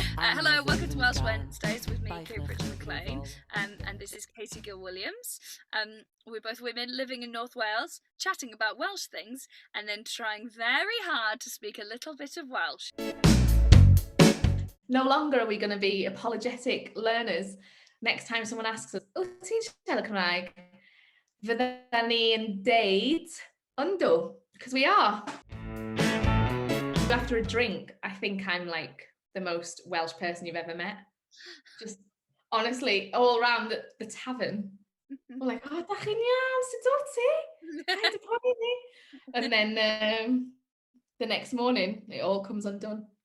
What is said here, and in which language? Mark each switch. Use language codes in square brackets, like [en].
[en] Hello, welcome to Welsh Wednesdays with me, Kiri Pritchard-Mclean, and this is Gill-Williams. We're both women living in North Wales, chatting about Welsh things, and then trying very hard to speak a little bit of Welsh. No longer are we going to be apologetic learners. Next time someone asks us, [cy] "Oh, ti'n siarad Cymraeg?" Fyddan ni yn deud, yndw, [en] because we are. After a drink, I think I'm like the most Welsh person you've ever met. Just honestly, all around the tavern. We're like, [cy] oh, da chi'n iawn, sut o't ti? Paid â poeni. [en] And then the next morning, it all comes undone.